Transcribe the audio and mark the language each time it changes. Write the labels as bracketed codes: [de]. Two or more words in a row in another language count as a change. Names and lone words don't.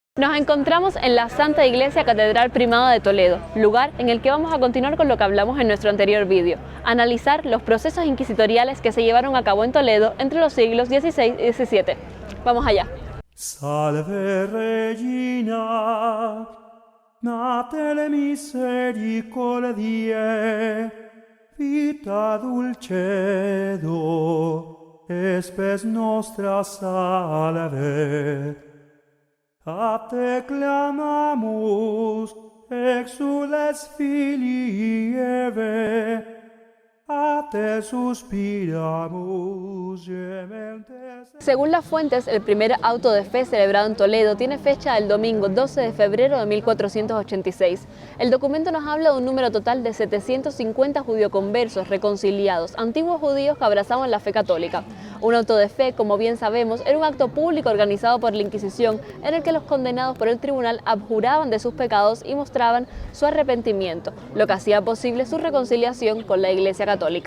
[es] Nos encontramos en la Santa Iglesia Catedral Primada de Toledo, lugar en el que vamos a continuar con lo que hablamos en nuestro anterior vídeo, analizar los procesos inquisitoriales que se llevaron a cabo en Toledo entre los siglos XVI y XVII. Vamos allá. [la] Salve Regina, natel misericordiae, vita dulcedo, espes nostra salve. A te clamamus, exules filii Eve, a te suspiramus, gementes. [es] Según las fuentes, el primer auto de fe celebrado en Toledo tiene fecha el domingo 12 de febrero de 1486. El documento nos habla de un número total de 750 judioconversos reconciliados, antiguos judíos que abrazaban la fe católica. Un auto de fe, como bien sabemos, era un acto público organizado por la Inquisición en el que los condenados por el tribunal abjuraban de sus pecados y mostraban su arrepentimiento, lo que hacía posible su reconciliación con la Iglesia Católica.